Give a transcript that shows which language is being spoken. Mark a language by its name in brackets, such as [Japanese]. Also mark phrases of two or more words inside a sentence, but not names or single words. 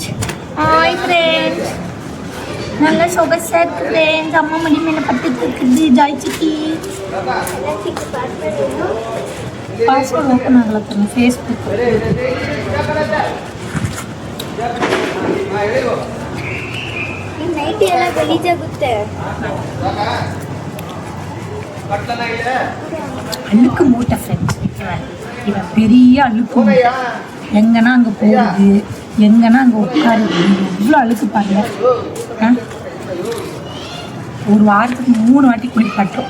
[English] Hi friends, [Tamil] நல்ல சொகசா இருக்கு ஃப்ரெண்ட்ஸ். அம்மா மடி மேலே பட்டுட்டு இருக்குது ஜாய்ச்சிக்கு. [English] password open [Tamil] ஆகல தங்க ஃபேஸ்புக். [Kannada] ನೈಟ್ ಎಲ್ಲ ಗಲೀಜಾಗುತ್ತೆ. [Tamil] அழுக்கு மூட்டை ஃப்ரெண்ட்ஸ். இவன் பெரிய அழுக்கு மூட்டை. எங்கன்னா அங்கே போகுது, எங்கன்னா அங்கே உட்காருது. எவ்வளோ அழுக்கு பாருங்க. ஒரு வாரத்துக்கு 3 வாட்டி குளிப்பாட்டுறோம்.